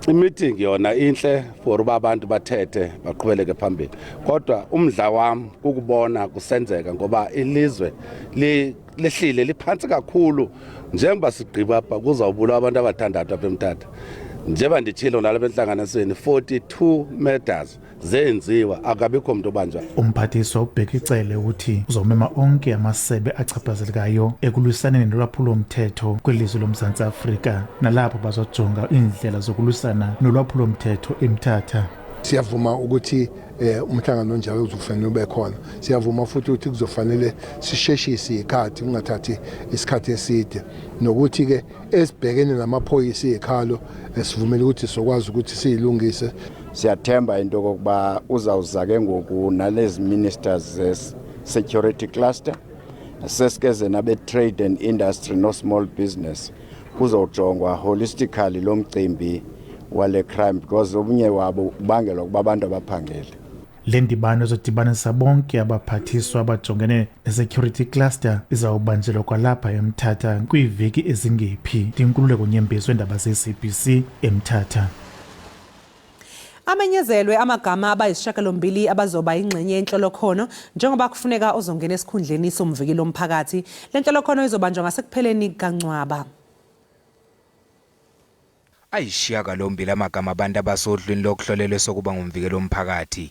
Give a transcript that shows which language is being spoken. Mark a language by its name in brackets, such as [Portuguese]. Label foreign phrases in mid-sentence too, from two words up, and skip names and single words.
[Xhosa] I-meeting yona inhle for uba abantu bathethe baqhubeleke phambili kodwa umdla wami kukubona kusenzeka ngoba ilizwe lehlile liphansi kakhulu njengoba sigqiba apha kuzawubulawa abantu abathandathu apha eMthatha njengoba nditshilo nalapha enhlanganisweni 42 murders zenziwa akabikho umuntu obanjwa. [Zulu] Umphathiswa ubheka icele ukuthi uzomema onke amasebe achaphazelekayo ekulwisaneni nolwaphulomthetho kwelizwe loMzantsi Afrika nalapho bazojonga indlela zokulwisana nolwaphulomthetho eMthatha. Siyavuma ukuthi umhlangano njalo uzofanele ube khona. Siyavuma futhi ukuthi kuzofanele sisheshise ikhathi kungathathi isikhathi eside nokuthi ke esibhekene namaphoyisa ekhalo sivumela ukuthi sokwazi ukuthi siyilungise. [Xhosa] Siyathemba into kokuba uzawuza ke ngoku nalezi [English] ministers security cluster [Xhosa] sesikeze nabe [English] trade and industry [Xhosa] no [English] small business [Xhosa] kuzojongwa holistically lo mcimbi wale [English] crime because [Xhosa] obunye wabo ubangelwa kuba abantu abaphangele. Le ndibano ezodibanisa bonke abaphathiswa abajongene ne- [English] security cluster [Xhosa] izawubanjelwa kwalapha eMthatha kwiiveki ezingephi. Inkululeko Nyembezi weendaba ze-SABC eMthatha. [Zulu] Amenyezelwe amagama abayisishiyagalombili abazoba ingxenye yenhlolokhono njengoba kufuneka ozongena esikhundleni somvikeli womphakathi. Le nhlolokhono izobanjwa ngasekupheleni kaNcwaba. Ayisishiyagalombili amagama abantu abasodlweni lokuhlolelwe sokuba ngumvikeli womphakathi.